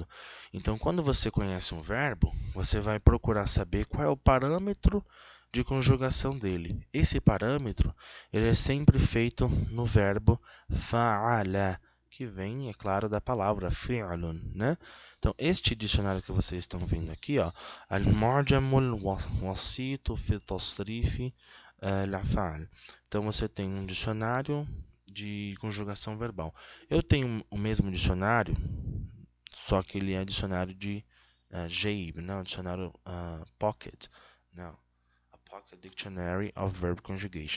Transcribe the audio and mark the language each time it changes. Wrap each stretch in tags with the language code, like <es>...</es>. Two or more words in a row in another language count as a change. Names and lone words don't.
<pt>Então, quando você conhece um verbo, você vai procurar saber qual é o parâmetro de conjugação dele. Esse parâmetro ele é sempre feito no verbo fa'ala, que vem, é claro, da palavra fi'lun, né? Então, este dicionário que vocês estão vendo aqui, ó,</pt> <ar>المعجم الوسيط في تصريف الأفعال.</ar> <pt>Então, você tem um dicionário de conjugação verbal. Eu tenho o mesmo dicionário, só que ele é dicionário de Jaib, não, dicionário Pocket, não, a</pt> <en>Pocket Dictionary of Verb Conjugation.</en>